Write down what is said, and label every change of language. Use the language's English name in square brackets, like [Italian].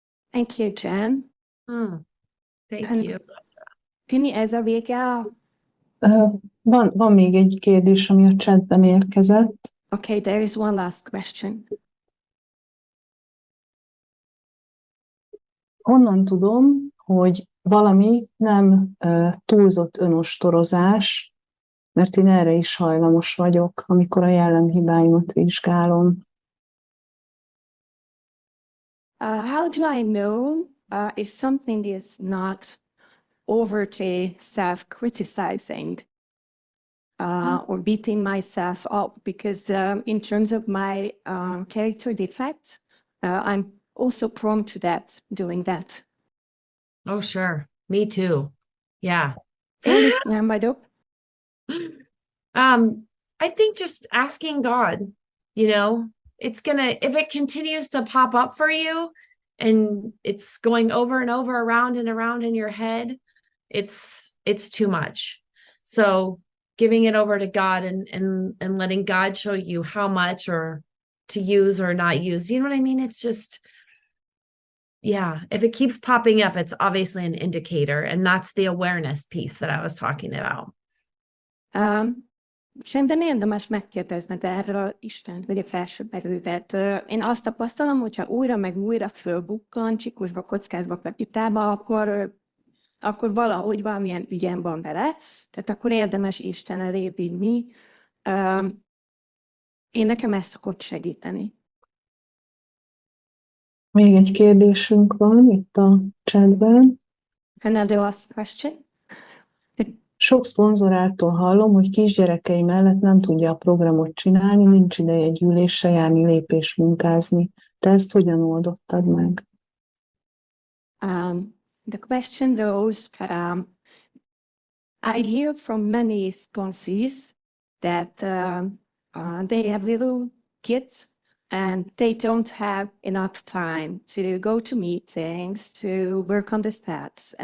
[English] Thank you, Jenn. Thank And you. [Hungarian] Pini, ez a vége? Van még egy kérdés, ami a chatben érkezett. [English] Okay, there is one last question. [Hungarian] Honnan tudom, hogy valami nem túlzott önostorozás, mert én erre is hajlamos vagyok, amikor a jellemhibáimat vizsgálom. [English] How do I know if something is not overtly self-criticizing or beating myself up? Because in terms of my character defects, I'm also prone to that, doing that. Oh, sure. Me too. Yeah. [Hungarian] Én is nem vagyok. [English] I think just asking God, you know, it's gonna, if it continues to pop up for you and it's going over and over, around and around in your head, it's too much. So giving it over to God and letting God show you how much or to use or not use, you know what I mean? It's just, yeah, if it keeps popping up, it's obviously an indicator. And that's the awareness piece that I was talking about. [Hungarian] Szerintem érdemes megkérdezned erről Istent, vagy a felsőbb erőt. Én azt tapasztalom, hogyha újra meg újra fölbukkan, csikusba, kockázba, pepitába, akkor valahogy valamilyen ügyem van vele, tehát akkor érdemes Isten elé vinni. Én nekem ezt szokott segíteni. Még egy kérdésünk van itt a chatben. [English] Another last question. [Hungarian] Sok szponzorától hallom, hogy kisgyerekei mellett nem tudja a programot csinálni, nincs ideje gyűlésre járni, lépés munkázni. Te ezt hogyan oldottad meg? [English] The question goes, I hear from many sponsors that they have little kids and they don't have enough time to go to meetings, to work on the steps.